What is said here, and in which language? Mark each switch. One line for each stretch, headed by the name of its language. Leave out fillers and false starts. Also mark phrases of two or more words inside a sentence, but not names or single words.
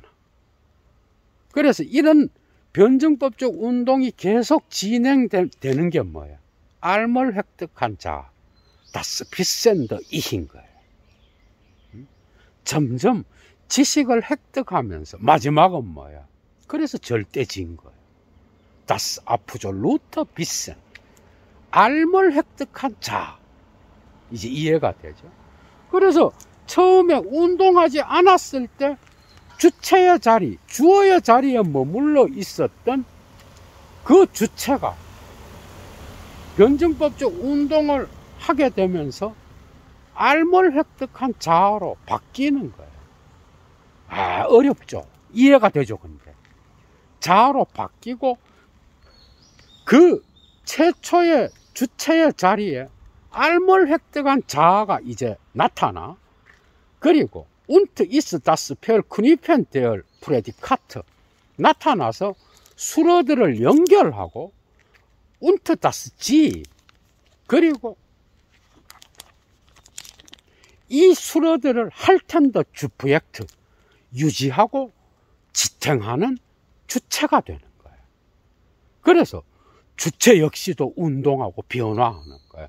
Korean: 그래서 이런 변증법적 운동이 계속 진행되는 게 뭐야? 알을 획득한 자아,
German: das Wissende Ich
Korean: 인 거예요. 점점 지식을 획득하면서 마지막은 뭐야? 그래서 절대지인 거예요.
German: Das absolute Wissen,
Korean: 알을 획득한 자아. 이제 이해가 되죠. 그래서 처음에 운동하지 않았을 때 주체의 자리, 주어의 자리에 머물러 있었던 그 주체가 변증법적 운동을 하게 되면서 알을 획득한 자아로 바뀌는 거예요. 어렵죠? 이해가 되죠, 근데. 자아로 바뀌고 그 최초의 주체의 자리에 알을 획득한 자아가 이제 나타나.
German: 그리고 und ist das Verknüpfen der Prädikate,
Korean: 나타나서 수로들을 연결하고
German: und das Sie,
Korean: 그리고 이 수로들을
German: haltende Subjekt,
Korean: 유지하고 지탱하는 주체가 되는 거예요. 그래서 주체 역시도 운동하고 변화하는 거예요.